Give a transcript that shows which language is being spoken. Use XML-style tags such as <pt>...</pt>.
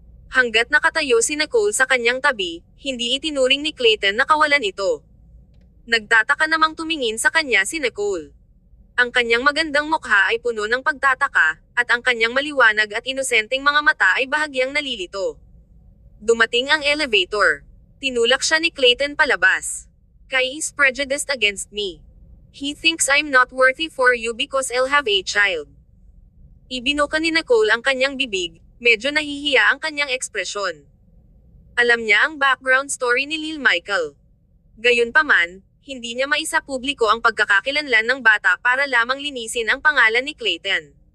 <tl>Hanggat nakatayo si Nicole sa kanyang tabi, hindi itinuring ni Clayton na kawalan ito. Nagtataka namang tumingin sa kanya si Nicole. Ang kanyang magandang mukha ay puno ng pagtataka, at ang kanyang maliwanag at inosenteng mga mata ay bahagyang nalilito. Dumating ang elevator. Tinulak siya ni Clayton palabas.</tl> <en>Kai is prejudiced against me. He thinks I'm not worthy for you because I'll have a child.</en> <tl>Ibinuka ni Nicole ang kanyang bibig, medyo nahihiya ang kanyang ekspresyon. Alam niya ang background story ni Lil Michael. Gayunpaman, hindi niya maisapubliko ang pagkakakilanlan ng bata para lamang linisin ang pangalan ni Clayton.</tl>